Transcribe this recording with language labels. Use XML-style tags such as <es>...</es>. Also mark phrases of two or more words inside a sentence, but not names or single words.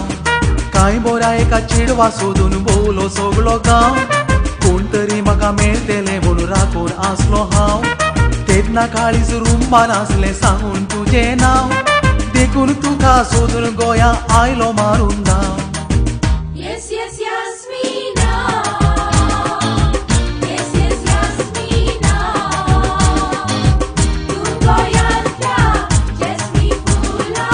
<kok>कांय बोरा एका चेडवा सोदून भोवलो सगळो गांव. कोण तरी म्हाका मेळटले म्हणून राखून आसलो हांव. तेन्ना काळीज रुंबान आसलें सांगून तुजें नांव. देखून तुका सोदून गोंया आयलो मारून धांव.</kok> <en>Yes, yes, Yasmina. Yes, yes, Yasmina.</en> <kok>तू गोंयांतल्या जॅस्मी फुला.</kok>